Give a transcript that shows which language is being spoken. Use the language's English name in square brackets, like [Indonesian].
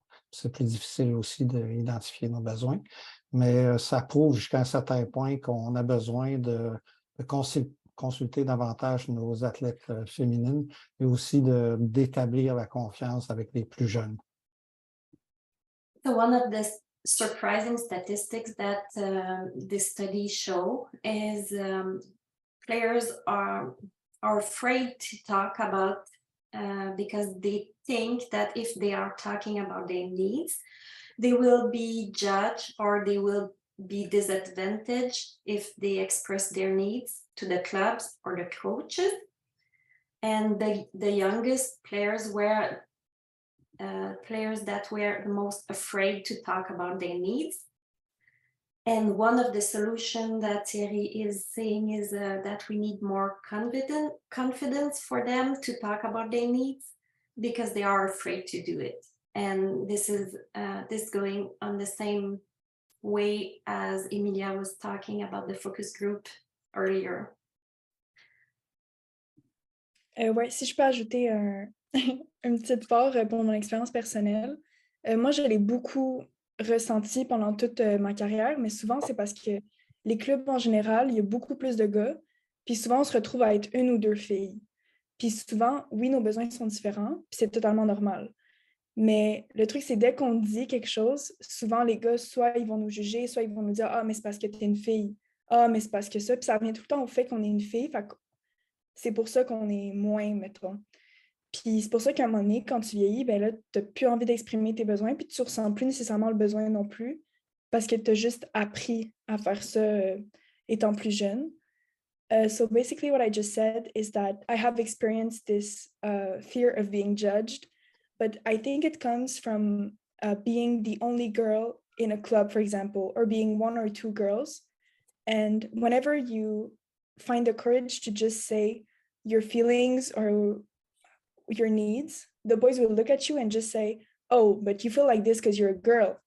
[French] C'est plus difficile aussi d'identifier nos besoins. Mais ça prouve jusqu'à un certain point qu'on a besoin de consulter davantage nos athlètes féminines et aussi d'établir la confiance avec les plus jeunes. [English] So one of the surprising statistics that this study show is players are afraid to talk about because they think that if they are talking about their needs, they will be judged or they will be disadvantaged if they express their needs to the clubs or the coaches. And the youngest players were players that were the most afraid to talk about their needs. And one of the solutions that Thierry is saying is that we need more confidence for them to talk about their needs because they are afraid to do it. And this is going on the same way as Emilia was talking about the focus group earlier. [French] Ouais, si je peux ajouter une petite part pour mon expérience personnelle. Moi, je l'ai beaucoup ressenti pendant toute ma carrière, mais souvent, c'est parce que les clubs en général, il y a beaucoup plus de gars, puis souvent, on se retrouve à être une ou deux filles. Puis souvent, oui, nos besoins sont différents, puis c'est totalement normal. Mais le truc, c'est dès qu'on dit quelque chose, souvent, les gars, soit ils vont nous juger, soit ils vont nous dire « Ah, mais c'est parce que t'es une fille. Ah, mais c'est parce que ça. » Puis ça revient tout le temps au fait qu'on est une fille, fait que c'est pour ça qu'on est moins, mettons. Puis c'est pour ça qu'à un moment donné, quand tu vieillis, ben là, tu n'as plus envie d'exprimer tes besoins, puis tu ne ressens plus nécessairement le besoin non plus, parce que tu as juste appris à faire ça étant plus jeune. [English] So basically what I just said is that I have experienced this fear of being judged, but I think it comes from being the only girl in a club, for example, or being one or two girls. And whenever you find the courage to just say your feelings or your needs, the boys will look at you and just say, oh, but you feel like this because you're a girl.